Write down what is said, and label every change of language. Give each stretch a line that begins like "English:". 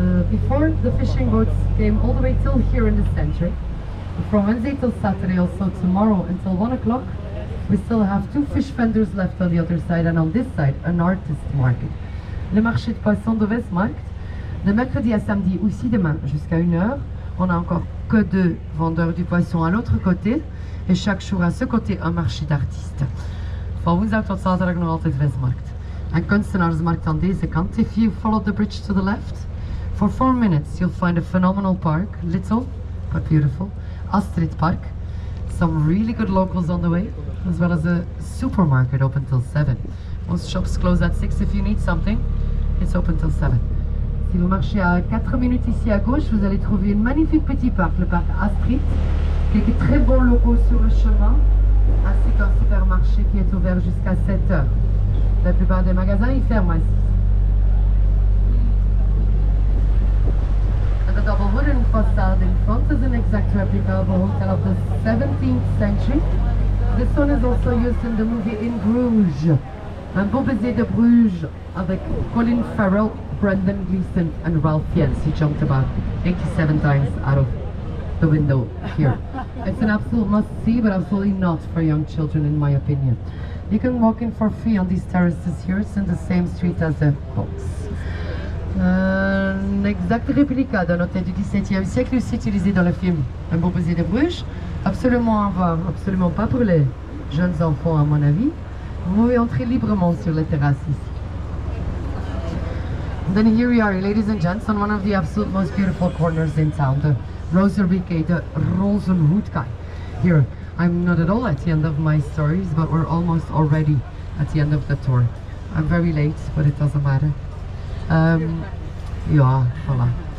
English: Before the fishing boats came all the way till here in the center. From Wednesday till Saturday, also tomorrow until 1 o'clock, we still have 2 fish vendors left on the other side, and on this side, an artist market.
French: Le marché de poissons de Westmarkt, de mercredi à samedi, aussi demain jusqu'à 1 heure. On a encore que 2 vendeurs du poisson à l'autre côté, et chaque jour à ce côté un marché d'artistes.
Dutch: Van woensdag tot zaterdag nog altijd Westmarkt. En kunstenaarsmarkt aan deze kant.
English: If you follow the bridge to the left, for 4 minutes you'll find a phenomenal park, little but beautiful, Astrid Park. Some really good locals on the way, as well as a supermarket open till 7. Most shops close at 6. If you need something, it's open till 7.
French: Si vous marchez à 4 minutes ici à gauche, vous allez trouver un magnifique petit parc, le parc Astrid. Quelques très bons locaux sur le chemin, ainsi qu'un supermarché qui est ouvert jusqu'à 7 heures. La plupart des magasins, ils ferment à 6.
English: And the double wooden facade in front is an exact replica of a hotel of the 17th century. This one is also used in the movie In Bruges.
French: Un beau baiser de Bruges avec Colin Farrell, Brendan Gleeson and Ralph Fiennes.
English: He jumped about 87 times out of the window here. It's an absolute must-see, but absolutely not for young children in my opinion. You can walk in for free on these terraces here. It's in the same street as the boats.
French: Un exact réplica d'un hôtel du XVIIe siècle aussi utilisé dans le film Un beau baiser de Bruges. Absolument à voir, absolument pas pour les jeunes enfants à mon avis. Vous pouvez entrer librement sur les terrasses ici.
English: Then here we are, ladies and gents, on one of the absolute most beautiful corners in town, the Rozenhoekje, the Rozenhoekje. Here, I'm not at all at the end of my stories, but we're almost already at the end of the tour. I'm very late, but it doesn't matter. Yeah, voila.